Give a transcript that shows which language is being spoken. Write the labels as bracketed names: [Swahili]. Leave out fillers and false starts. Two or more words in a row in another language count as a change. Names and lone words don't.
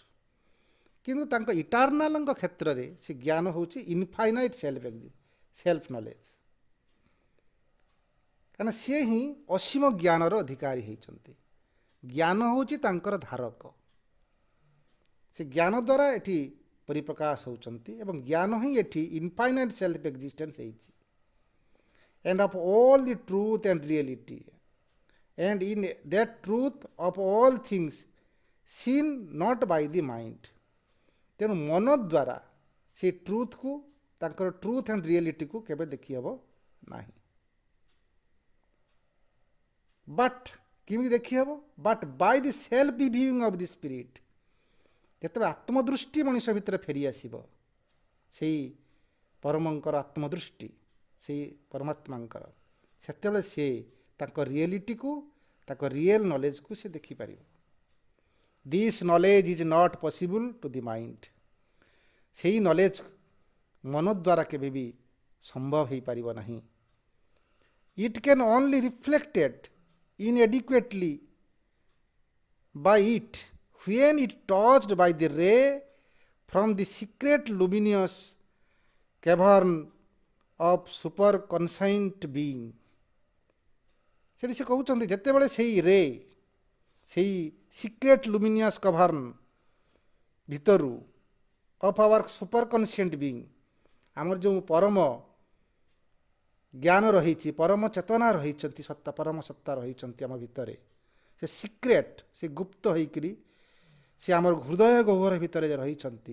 [Odia] କିନ୍ତୁ ତାଙ୍କ ଇଟର୍ନାଲଙ୍କ କ୍ଷେତ୍ରରେ ସେ ଜ୍ଞାନ ହେଉଛି [English] infinite self knowledge. [Odia] କାରଣ ସିଏ ହିଁ ଅସୀମ ଜ୍ଞାନର ଅଧିକାରୀ ହେଇଛନ୍ତି। ଜ୍ଞାନ ହେଉଛି ତାଙ୍କର ଧାରକ। ସେ ଜ୍ଞାନ ଦ୍ୱାରା ଏଠି ପରିପ୍ରକାଶ ହେଉଛନ୍ତି ଏବଂ ଜ୍ଞାନ ହିଁ ଏଠି [English] infinite self existence [Odia] ହେଇଛି। [English] And of all the truth and reality, and in that truth of all things seen not by the mind। [Odia] ତେଣୁ ମନ ଦ୍ୱାରା ସେ ଟ୍ରୁଥକୁ, ତାଙ୍କର [English] truth and reality [Odia] କେବେ ଦେଖିହେବ ନାହିଁ। ବଟ୍ କେମିତି ଦେଖିହେବ? [English] But by the self viewing of the spirit. [Odia] ଯେତେବେଳେ ଆତ୍ମଦୃଷ୍ଟି ମଣିଷ ଭିତରେ ଫେରିଆସିବ, ସେଇ ପରମଙ୍କର ଆତ୍ମଦୃଷ୍ଟି, ସେଇ ପରମାତ୍ମାଙ୍କର, ସେତେବେଳେ ସେ ତାଙ୍କ ରିଏଲିଟିକୁ, ତାଙ୍କ [English] real knowledge [Odia] ସେ ଦେଖିପାରିବ। [English] This knowledge is not possible to the mind. [Odia] ସେଇ ନଲେଜ ମନ ଦ୍ୱାରା କେବେ ବି ସମ୍ଭବ ହେଇପାରିବ ନାହିଁ। [English] It can only reflected inadequately by it when it touched by the ray from the secret luminous cavern of super conscient being। [Odia] ସେଠି ସେ କହୁଛନ୍ତି ଯେତେବେଳେ ସେଇ ରେ, ସେଇ [English] secret luminous cavern [Odia] ଭିତରୁ [English] of our super conscient being, [Odia] ଆମର ଯେଉଁ ପରମ ଜ୍ଞାନ ରହିଛି, ପରମ ଚେତନା ରହିଛନ୍ତି, ସତ୍ତା, ପରମ ସତ୍ତା ରହିଛନ୍ତି ଆମ ଭିତରେ, ସେ ସିକ୍ରେଟ୍, ସେ ଗୁପ୍ତ ହେଇକିରି ସେ ଆମର ହୃଦୟ ଗହ୍ୱର ଭିତରେ ରହିଛନ୍ତି।